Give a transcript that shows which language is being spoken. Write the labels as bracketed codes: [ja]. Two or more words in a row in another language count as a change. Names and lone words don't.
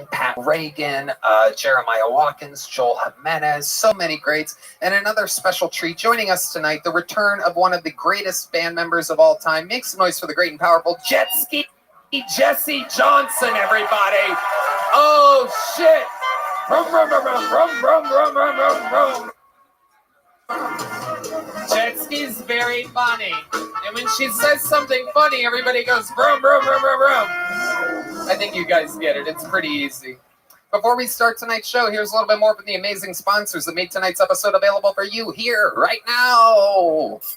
[en] Pat Reagan, Jeremiah Watkins, Joel Jimenez, so many greats. And another special treat joining us tonight, the return of one of the greatest band members of all time. Make some noise for the great and powerful Jet Ski Jesse Johnson, everybody. Oh, shit. Rum, rum, rum, rum, rum, rum, rum, rum, rum. Jet Ski's very funny. And when she says something funny, everybody goes, rum, rum, rum, rum, rum. I think you guys get it. It's pretty easy. Before we start tonight's show, here's a little bit more from the amazing sponsors that made tonight's episode available for you here, right now.